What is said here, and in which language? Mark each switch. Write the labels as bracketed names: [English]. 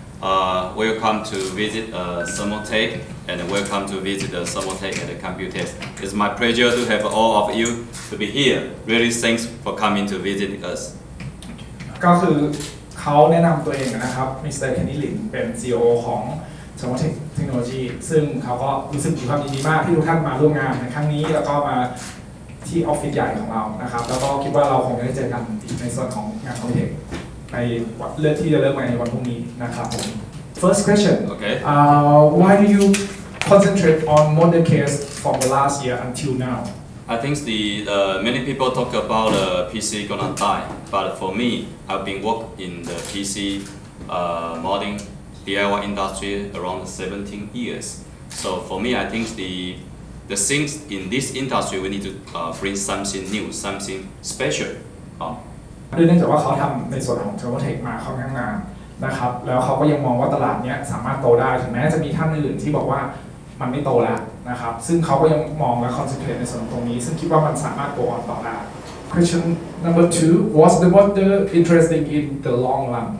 [English] Welcome to visit Thermaltake and welcome to visit the Thermaltake at the Computex. It's my pleasure to have all of you to be here. Really thanks for coming to visit us. [Thai] ก็คือเขาแนะนำตัวเองนะครับมิสเตอร์เคนนี่ลินเป็น CEO ของ Thermaltake Technology ซึ่งเขาก็รู้สึกมีความยินดีมากที่ทุกท่านมาร่วมงานในครั้งนี้แล้วก็มาที่ออฟฟิศใหญ่ของเรานะครับแล้วก็คิดว่าเราคงจะได้เจอกันในส่วนของงาน Thermaltake ในเรื่องที่จะเริ่มในวันพรุ่งนี้นะครับผม [English] First question. Okay. Why do you concentrate on modern case from the last year until now? I think many people talk about PC gonna die, but for me, I've been working in the PC modding DIY industry around 17 years. So for me, I think the things in this industry we need to bring something new, something special. [Thai] เนื่องจากว่าเขาทำในส่วนของ Thermaltake มาค่อนข้างนานนะครับแล้วเขาก็ยังมองว่าตลาดนี้สามารถโตได้ถึงแม้จะมีท่านอื่นที่บอกว่ามันไม่โตแล้วนะครับซึ่งเขาก็ยังมองและคอนเซนเทรตในส่วนตรงนี้ซึ่งคิดว่ามันสามารถโตต่อได้ [English] Question number 2 Was the model interesting in the long run?